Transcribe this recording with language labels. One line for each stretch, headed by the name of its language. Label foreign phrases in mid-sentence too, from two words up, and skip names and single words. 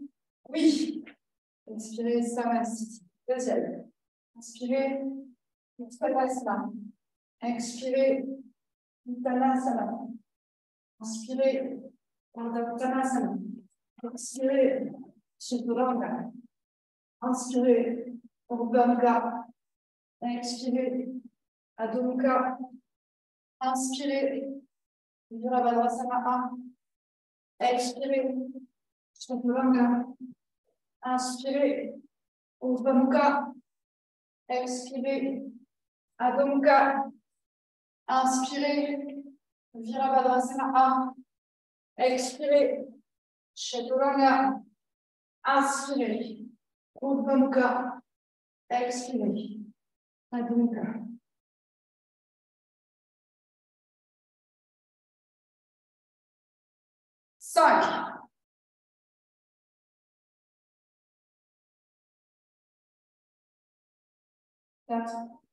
French: Oui. Expirez. Samasthiti. Deuxième. Inspirez. Uttanasana. Expirez. Uttanasana. Inspirez. Uttanasana. Expirez. Chaturanga. Inspirez. Urdhva Mukha. Expirez. Adho Mukha. Inspirez. Virabhadrasana A. Expirez. Chaturanga. Inspirez. Urdhva Mukha. Expirez. Adho Mukha. Inspirez. Virabhadrasana A. Expirez. Chaturanga. Inspirez. Urdhva Mukha. Expirez. Adho Mukha. 5. 4.